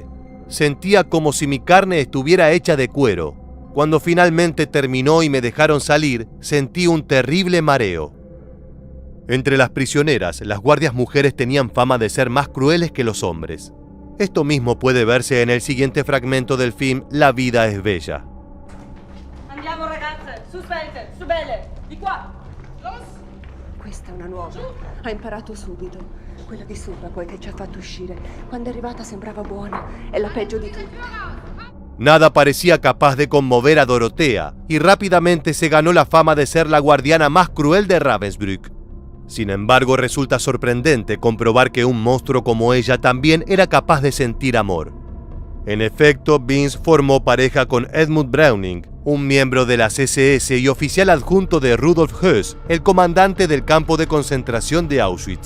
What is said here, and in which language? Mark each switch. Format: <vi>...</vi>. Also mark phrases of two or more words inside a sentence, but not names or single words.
<es>Sentía como si mi carne estuviera hecha de cuero. Cuando finalmente terminó y me dejaron salir, sentí un terrible mareo. Entre las prisioneras, las guardias mujeres tenían fama de ser más crueles que los hombres. Esto mismo puede verse en el siguiente fragmento del film La vida es bella.</es> <it>Andiamo ragazze, su svelte, su belle, di qua. Los. Questa è una nuova. Ha imparato subito. Quella di sopra poi che ci ha fatto uscire. Quando è arrivata sembrava buona. È la peggio di tutte.</it> <es>Nada parecía capaz de conmover a Dorotea, y rápidamente se ganó la fama de ser la guardiana más cruel de Ravensbrück. Sin embargo, resulta sorprendente comprobar que un monstruo como ella también era capaz de sentir amor. En efecto, Vince formó pareja con Edmund Browning, un miembro de las SS y oficial adjunto de Rudolf Höss, el comandante del campo de concentración de Auschwitz.</es>